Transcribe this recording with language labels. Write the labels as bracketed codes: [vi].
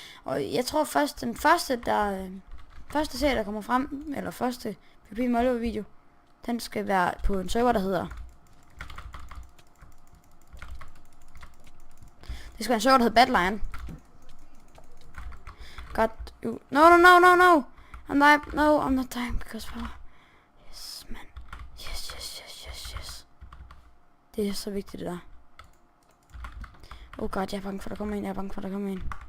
[da] Og jeg tror først, den første serie, der kommer frem, eller første PvP Oliver video, den skal være på en server, der hedder Det skal være en server, der hedder Badlion. [en] God, you... No. I'm not dying because power. Yes, man. Yes. [da] Det er så vigtigt, det der. [en] Oh god, [da] jeg er bange for, der kommer en.